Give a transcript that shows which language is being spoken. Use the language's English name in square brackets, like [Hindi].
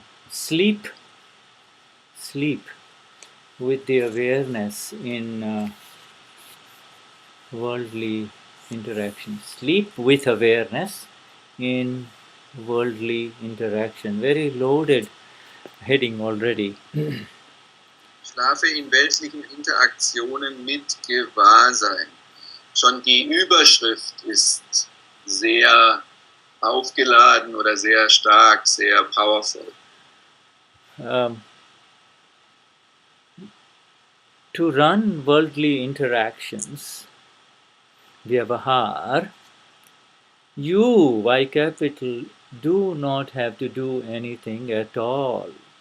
[English] Sleep with the awareness in worldly interaction. Sleep with awareness in worldly interaction. Very loaded heading already. [German] Schlafe in weltlichen Interaktionen mit Gewahrsein. Schon die Überschrift ist sehr aufgeladen oder sehr stark, sehr powerful. [English] To run worldly interactions, Vyavahar, you, Y capital, do not have to do anything at all.